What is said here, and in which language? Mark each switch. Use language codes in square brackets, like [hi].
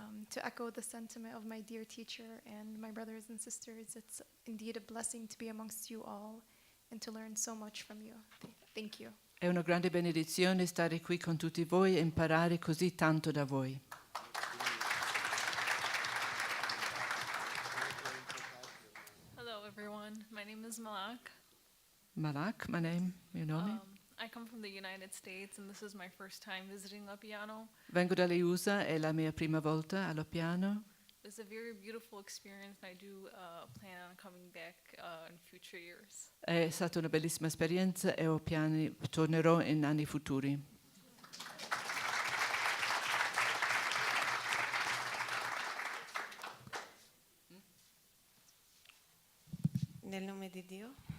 [en] To echo the sentiment of my dear teacher and my brothers and sisters, it's indeed a blessing to be amongst you all and to learn so much from you. Thank you. [it] È una grande benedizione stare qui con tutti voi e imparare così tanto da voi. [en] Hello, everyone. My name is Malak. Malak, my name, your nome? I come from the United States, and this is my first time visiting Loppiano. [it] Vengo dalle USA, è la mia prima volta a Loppiano. [en] was a very beautiful experience. I do plan on coming back in future years. [it] È stata una bellissima esperienza e ho piani, tornerò in anni futuri. Nel nome di Dio.